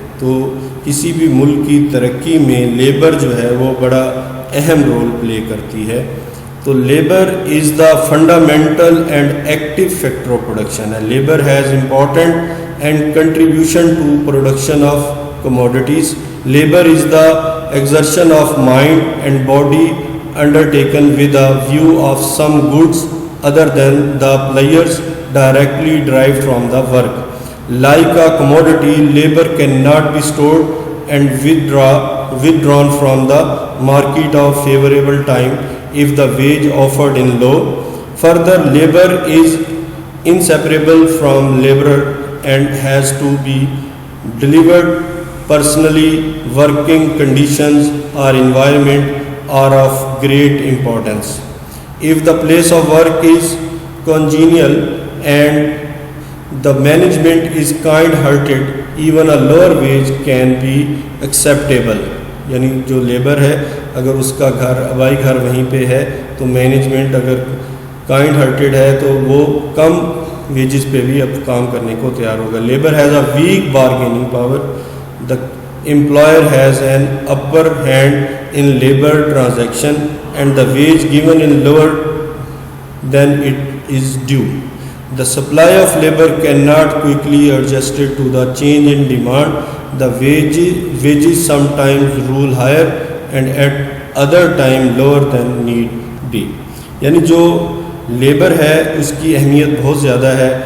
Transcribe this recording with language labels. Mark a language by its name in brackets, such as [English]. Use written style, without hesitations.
[Urdu] تو کسی بھی ملک کی ترقی میں لیبر جو ہے وہ بڑا اہم رول پلے کرتی ہے. [English] تو labour is the fundamental and active factor of production ہے. Labour has important and contribution to production of commodities. Labour is the exertion of mind and body undertaken with a view of some goods other than the players directly derived from the work. Like a commodity, labor cannot be stored and withdrawn from the market of favorable time if the wage offered in low. Further, labor is inseparable from laborer and has to be delivered personally. Working conditions or environment are of great importance. If the place of work is congenial and the management is kind-hearted, even a lower wage can be acceptable. [Urdu] یعنی جو labour ہے اگر اس کا گھر آبائی گھر وہیں پہ ہے تو مینجمنٹ اگر کائنڈ ہارٹیڈ ہے تو وہ کم ویجز پہ بھی اب کام کرنے کو تیار ہوگا. [English] Labour has a weak bargaining power. The employer has an upper hand in labor transaction and the wage given is lower than it is due. The supply of labor cannot quickly adjust to the change in demand. The wages sometimes rule higher and at other time lower than need be. [Urdu] یعنی جو labour ہے اس کی اہمیت بہت زیادہ ہے.